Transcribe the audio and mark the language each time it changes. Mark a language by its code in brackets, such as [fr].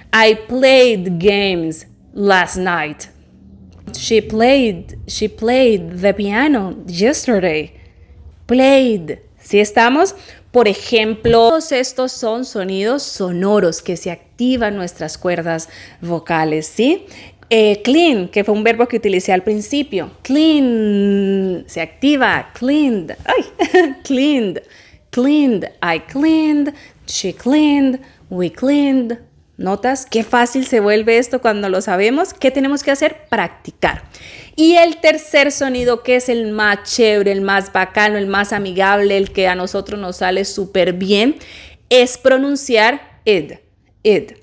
[en] I played games last night. She played the piano yesterday. [es] Played. ¿Sí estamos? Por ejemplo, todos estos son sonidos sonoros que se activan nuestras cuerdas vocales, ¿sí? Clean, que fue un verbo que utilicé al principio. Clean, se activa. [en] Cleaned, ay, cleaned, cleaned. I cleaned, she cleaned, we cleaned. [es] ¿Notas qué fácil se vuelve esto cuando lo sabemos? ¿Qué tenemos que hacer? Practicar. Y el tercer sonido, que es el más chévere, el más bacano, el más amigable, el que a nosotros nos sale súper bien, es pronunciar id. Id.